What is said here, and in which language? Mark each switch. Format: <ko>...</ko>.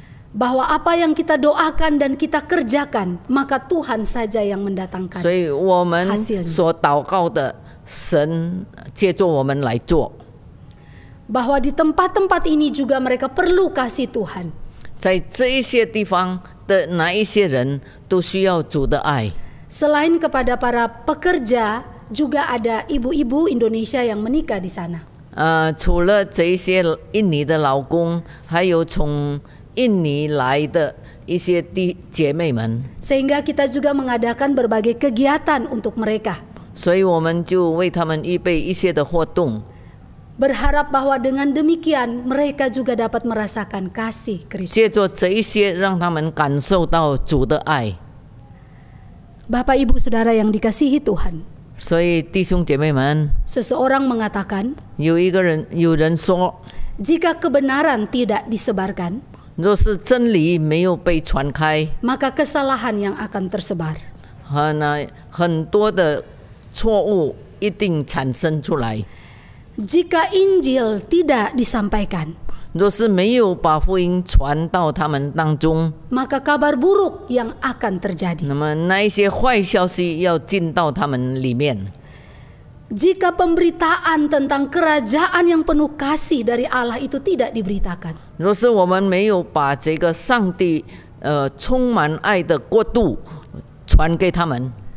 <id>Bahwa apa yang kita doakan dan kita kerjakan, maka Tuhan saja yang mendatangkan.</id> <zh>所以我们所祷告的，神借助我们来做。</zh> <id>Bahwa di tempat-tempat ini juga mereka perlu kasih Tuhan.</id> <zh>在这一些地方的哪一些人都需要主的爱。</zh> <id>Selain kepada para pekerja, juga ada ibu-ibu Indonesia yang menikah di sana.</id> <zh>除了这一些印尼的老公，还有从印尼来的一些姐妹们。</zh> <id>Sehingga kita juga mengadakan berbagai kegiatan untuk mereka.</id> <zh>所以我们就为他们预备一些的活动。</zh> <id>Berharap bahwa dengan demikian mereka juga dapat merasakan kasih Kristus.</id> <zh>借着这一些，让他们感受到主的爱。</zh> <id>Bapak Ibu Saudara yang dikasihi Tuhan.</id> <zh>所以弟兄姐妹们，</zh> <id>Seseorang mengatakan,</id> <zh>有人说，</zh> <id>jika kebenaran tidak disebarkan,</id> <zh>若是真理没有被传开，</zh> <id>maka kesalahan yang akan tersebar.</id> <zh>很多的错误一定产生出来。</zh> <id>Jika Injil tidak disampaikan,</id> <zh>若是没有把福音传到他们当中，</zh> <id>maka kabar buruk yang akan terjadi.</id> <zh>那么那一些坏消息要进到他们里面。</zh> <id>Jika pemberitaan tentang kerajaan yang penuh kasih dari Allah itu tidak diberitakan,</id> <zh>若是我们没有把这个上帝充满爱的国度传给他们，</zh>